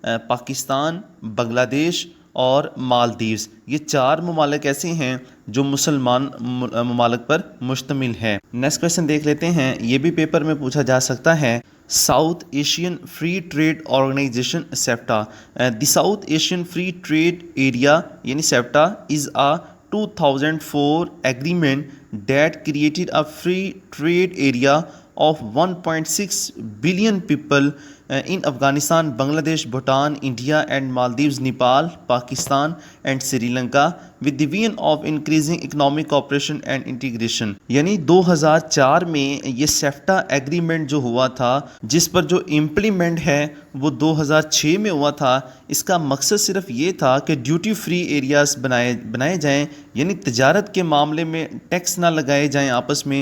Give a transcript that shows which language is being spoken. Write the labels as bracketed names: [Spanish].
[Urdu] پاکستان، بنگلہ دیش اور مالدیوز۔ یہ 4 ممالک ایسے ہیں جو مسلمان ممالک پر مشتمل ہے۔ نیکسٹ کویسچن دیکھ لیتے ہیں، یہ بھی پیپر میں پوچھا جا سکتا ہے۔ South Asian free trade organization سیفٹا۔ دی south Asian free trade area یعنی سیفٹا از [English] 2004 agreement that created a free trade area of 1.6 billion people in Afghanistan, Bangladesh, Bhutan, India and Maldives, Nepal, Pakistan and Sri Lanka with the vision of increasing economic cooperation and integration. [Urdu] یعنی 2004 میں یہ سیفٹا agreement جو ہوا تھا جس پر جو implement ہے وہ 2006 میں ہوا تھا. اس کا مقصد صرف یہ تھا کہ ڈیوٹی فری ایریاز بنائے جائیں, یعنی تجارت کے معاملے میں ٹیکس نہ لگائے جائیں آپس میں.